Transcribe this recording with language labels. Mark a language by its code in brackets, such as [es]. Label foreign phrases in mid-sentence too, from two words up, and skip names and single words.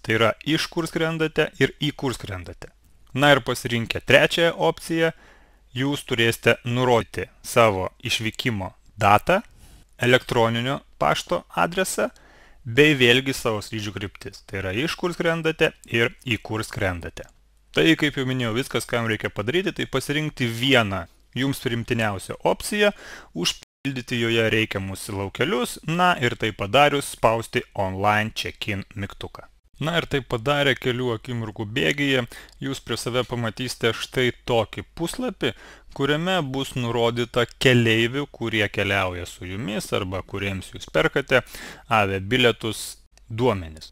[lt] Tai yra iš kur skrendate ir į kur skrendate. Na ir pasirinkę trečiąją opciją, jūs turėsite nurodyti savo išvykimo datą, elektroninio pašto adresą, bei vėlgi savo skrydžių kryptis. Tai yra iš kur skrendate ir į kur skrendate. Tai, kaip jau minėjau, viskas, ką jums reikia padaryti, tai pasirinkti vieną jums primtiniausią opciją, užpildyti joje reikiamus laukelius, na ir tai padarius spausti [en] Online check-in [lt] mygtuką. Na ir tai padarę kelių akimirkų bėgyje, jūs prie save pamatysite štai tokį puslapį, kuriame bus nurodyta keleivių, kurie keliauja su jumis arba kuriems jūs perkate aviabilietus duomenis.